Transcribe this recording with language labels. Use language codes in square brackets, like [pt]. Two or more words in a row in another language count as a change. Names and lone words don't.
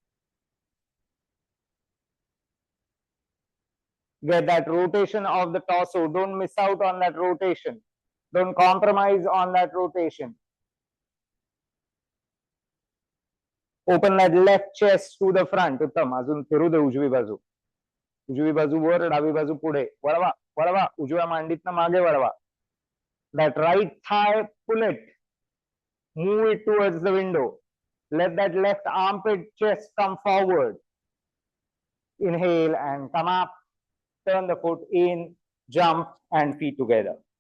[en] Get that rotation of the torso. Don't miss out on that rotation. Don't compromise on that rotation. Open that left chest to the front. Uttam. [mr] अजून फिरू दे उजवी बाजू. उजवी बाजू वर, डावी बाजू पुढे. वळवा, वळवा. उजव्या मांडीतनं मागे वळवा. [en] That right thigh, pull it. Move it towards the window. Let that left armpit chest come forward. Inhale and come up. Turn the foot in, jump and feet together.